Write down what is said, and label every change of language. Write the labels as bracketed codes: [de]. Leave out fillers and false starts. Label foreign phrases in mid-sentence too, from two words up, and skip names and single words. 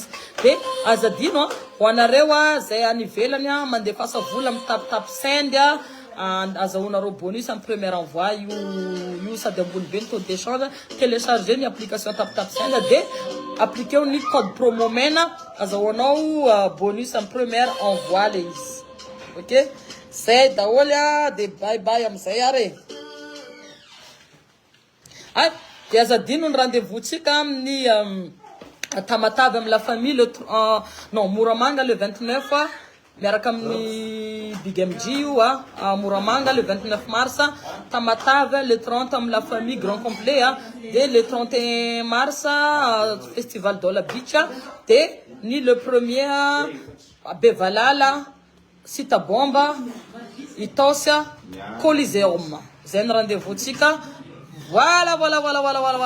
[mg] De azadino ho anareo a zay anivelany a mandefasa vola amin'ny tap send a. Azahoanareo [fr] bonus en premier envoi [mg] io sady ambony be ny [fr] taux d'échange. [mg] Télécharger ny application tap send de appliquer ny [fr] code promo [mg] mena azahoanao [fr] bonus en premier envoi [mg] le izy. Ok, zay daholo a de bye amizay are. Ay de azadino ny rendez-vous tsika amin'ny Tamatave amin'ny la famille non Moramanga [fr] le 29 [mg] a. Miaraka amin'ny Big MG io a Moramanga [fr] le 29 mars, [mg] Tamatave le 30 amin'ny [fr] la famille grand complet [mg] a, de [fr] le 31 mars festival de la beach [mg] de ni [fr] le 1er [mg] a Bevalala, Sita Bomba, Itosia, Coliseum. Zay ny rendez-vous tsika. Voilà.